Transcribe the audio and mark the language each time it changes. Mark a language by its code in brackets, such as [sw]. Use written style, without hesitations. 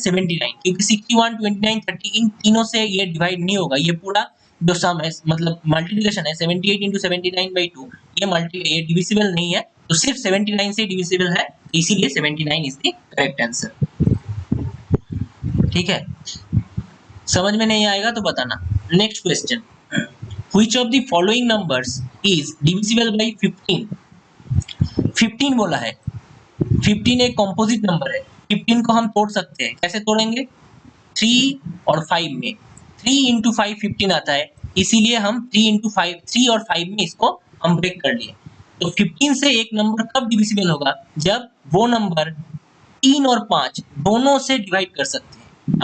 [hi] 79, क्योंकि 61 29 30 इन तीनों से ये डिवाइड नहीं होगा। ये पूरा जो सम है मतलब मल्टीप्लिकेशन है 78 × 79/2 ये डिविजिबल नहीं है, तो सिर्फ 79 से डिविजिबल है, इसीलिए 79 [en] Is the correct answer. [hi] ठीक है, समझ में नहीं आएगा तो बताना। [en] Next question, Which of the following numbers is divisible by 15? [hi] 15 बोला है, 15 एक कॉम्पोजिट नंबर है, 15 को हम तोड़ सकते हैं, कैसे तोड़ेंगे? 3 और 5 में, 3 इंटू 5 15 आता है, इसीलिए हम 3 इंटू 5 3 और 5 में इसको हम ब्रेक कर लिए। तो 15 से एक नंबर कब डिविजिबल होगा? जब वो नंबर 3 और 5 दोनों से डिवाइड कर सकते हैं।